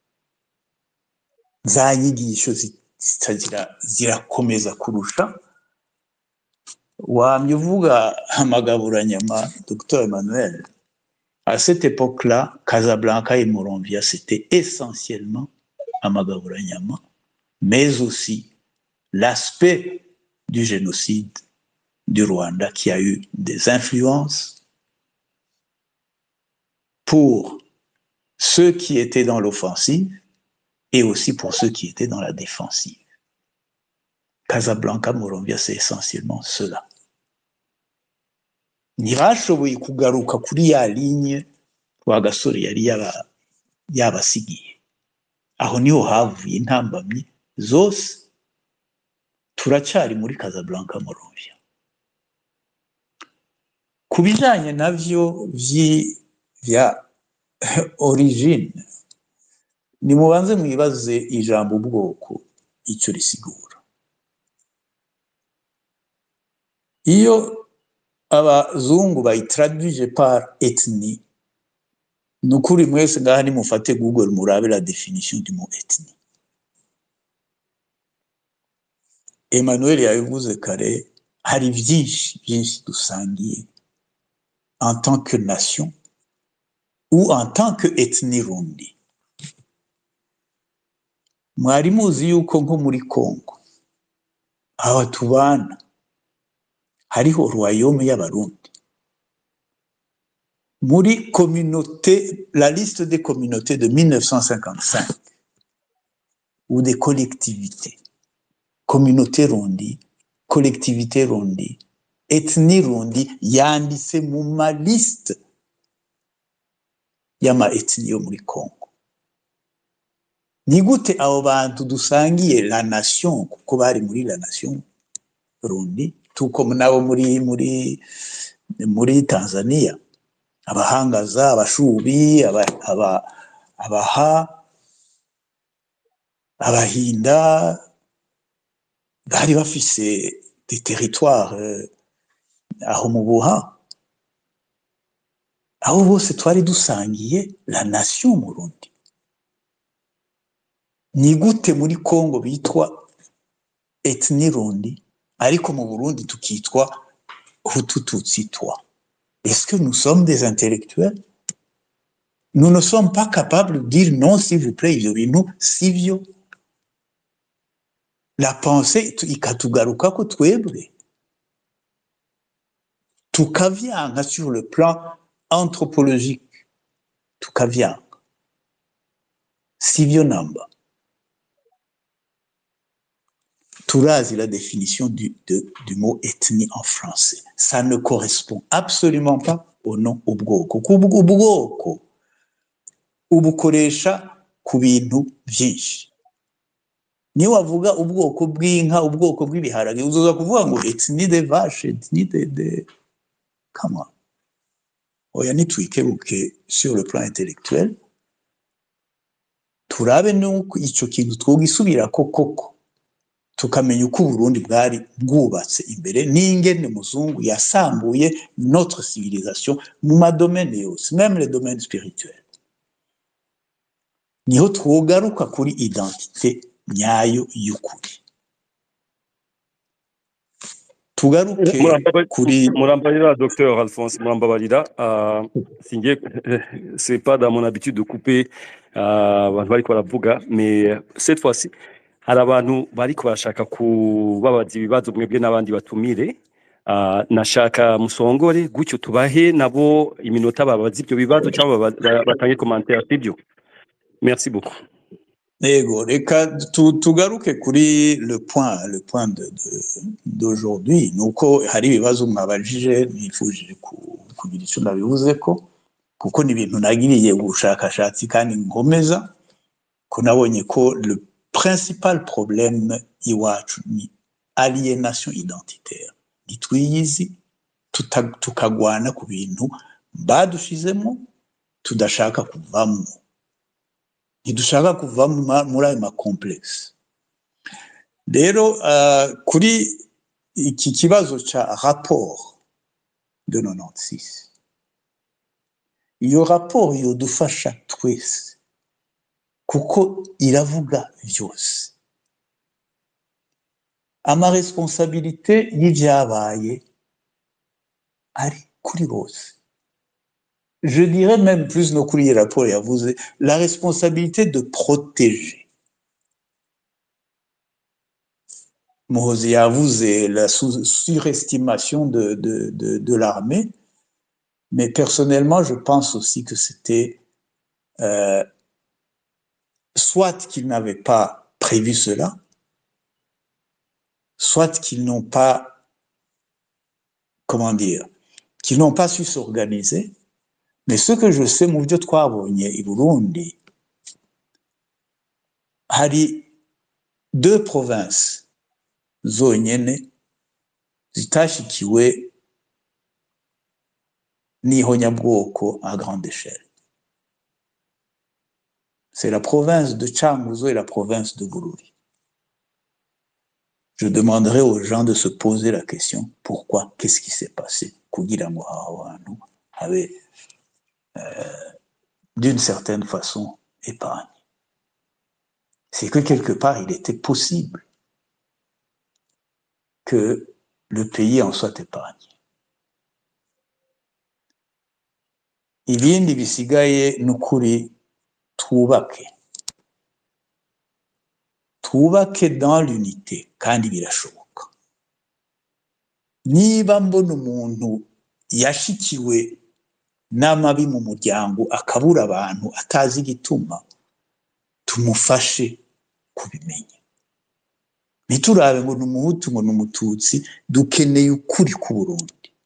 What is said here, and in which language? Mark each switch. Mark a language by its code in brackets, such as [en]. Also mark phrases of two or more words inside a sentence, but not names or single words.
[rn] za nyigisho zirakomeza kurusha wamye uvuga amagaburanyama [fr] Dr Emmanuel à cette époque-là Casablanca et Moronvia c'était essentiellement amagaburanyama mais aussi l'aspect du génocide du Rwanda qui a eu des influences pour ceux qui étaient dans l'offensive et aussi pour ceux qui étaient dans la défensive. Casablanca, Moronvia, c'est essentiellement cela. [rn] Ntibashoboye kugaruka kuri ya ligne Rwagasore yari yabasigiye. Aho niho havuye intambamyi zose turacyari muri Casablanca, Moronvia. Kubijanye navyo vya origine ni mubanze mwibaze ijambo ubwoko icyo risigura iyo abazungu bayitraduije [fr] par ethnie [rn] nukuri mwese ngaha nimufate Google murabe [fr] la définition du mot ethnie [rn] Emmanuel yabivuze kare hari byinshi dusangiye [fr] en tant que nation ou en tant que ethnie [rn] rundi. Mwari muzi yuko nko muri Congo aho tubana hariho royaume y'abarundi muri [fr] communauté la liste des communautés de 1955 ou des collectivités [rn] communauté rundi collectivité rundi ethnie rundi yanditse mu ma liste yama ethnie yo muri Congo ni gute abo bantu dusangiye [fr] la nation [rn] kuko bari muri [fr] la nation [rn] Burundi tuko nabo muri Tanzania abahangaza abashubi abaha abahinda bari bafise [fr] des territoires [rn] aho mu Buha aho bose twari dusangiye [fr] la nation [rn] Burundi. Ni gute muri Congo bitwa ethnie Rundi ariko mu Burundi tukitwa Hutu Tutsi Twa? [fr] Est-ce que nous sommes des intellectuels? Nous ne sommes pas capables de dire non, s'il vous plaît, [rn] ibyo sivyo. [fr] La pensée [rn] ikatugaruka ko twebwe tukavyanga [fr] sur le plan anthropologique, [rn] tukavyanga sivyo namba. Turazi [fr] la définition du mot ethnie en français. Ça ne correspond absolument pas au nom ubwoko. [rn] Ubwoko ubukoresha ku bintu byinshi. Ni wavuga ubwoko bw'inka, ubwoko bw'ibiharage, uzoza kuvuga ngo [fr] ethnie des vaches, ethnie de comment? [rn] Oya nitwikebuke [fr] sur le plan intellectuel. [rn] Turabe nuko ico kintu twogisubira koko. Tukamenya uko Burundi bwari bwubatse imbere n'ingene muzungu yasambuye [fr] notre civilisation [rn] mu madomene yose, [fr] même les domaines spirituels. [rn] Niho twogaruka kuri identité nyayo y'ukuri. Tugaruke kuri Murambarira, docteur Alphonse Murambarira, [fr] c'est pas dans mon habitude de couper [rn] abantu bariko baravuga, [fr] mais cette fois-ci [rn] hari abantu bariko barashaka kubabaza ibibazo mwebwe n'abandi batumire. Nashaka musongore gutyo tubahe nabo iminota babaza ibyo bibazo cyangwa batange commentaire sibyo. [fr] Merci beaucoup. [rn] Ego, reka tugaruke kuri [fr] le point d'aujourd'hui. [rn] Nuko hari ibibazo mwabajije nifujije kugira icyo nabivuze ko kuko ni ibintu nagiriye ubushakashatsi kandi ngomeza ko nabonye ko [fr] le principal problème [rn] iwacu ni [fr] aliénation identitaire. [rn] Nitwiyizi tukagwana ku bintu badushizemo tudashaka kuvamo. Ntidushaka kuva muri ayo makomplexe. Rero kuri iki kibazo ca [fr] rapport de 96, [rn] iyo rapport yodufasha twese kuko iravuga vyose. Amaresponsabilité y'ivyabaye ari kuri bose. [fr] Je dirais même plus [rn] no kuri rapport yavuze [fr] la responsabilité de protéger. Muhozi yavuze la surestimation de l'armée, mais personnellement je pense aussi que c'était soit qu'ils n'avaient pas prévu cela, soit qu'ils n'ont pas, comment dire, qu'ils n'ont pas su s'organiser. Mais ce que je sais [rn] mu byo twabonye i Burundi hari [fr] deux provinces [rn] zonyene zitashikiwe n'ihonyabwoko [fr] à grande échelle. C'est la province de Cankuzo et la province de Bururi. Je demanderai aux gens de se poser la question pourquoi, qu'est-ce qui s'est passé [rn] kugira ngo aho hantu habe [fr] d'une certaine façon épargne. C'est que quelque part il était possible que le pays en soit épargné. [rn] Ibindi bisigaye n'ukuri twubake [fr] dans l'unité [rn] kandi birashoboka. Niba mbona umuntu yashikiwe n'amabi mu muryango akabura abantu atazi igituma, tumufashe kubimenya. Niturabe ngo n'umuhutu ngo n'umututsi, dukeneye ukuri ku Burundi.